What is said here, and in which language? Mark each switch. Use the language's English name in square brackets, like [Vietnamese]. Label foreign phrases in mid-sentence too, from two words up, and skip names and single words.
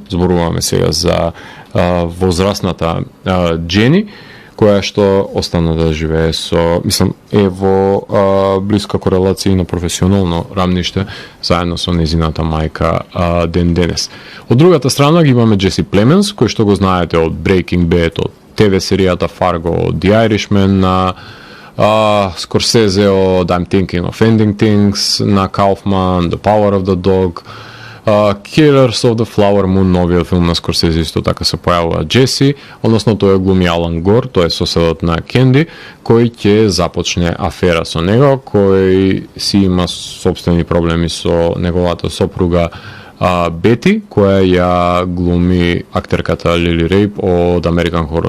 [Macedonian] Зборуваме сега за возрастната Джени, која што остана да живее со, мислам, е во блиска корелација на професионално рамниште заедно со незината мајка ден денес. Од другата страна ги имаме Джеси Племенс, кој што го знаете од Breaking Bad, од ТВ серијата Fargo, The Irishman, на Скорсезе од I'm Thinking of Ending Things, на Kaufman, The Power of the Dog, Killers of the Flower Moon, новиот филм на Скорсезе, исто така се појавува Джеси, односно тој глуми Алан Гор, тој е соседот на Кенди, кој ќе започне афера со него, кој си има собствени проблеми со неговата сопруга Бети, која ја глуми актерката Лили Рейп од American Horror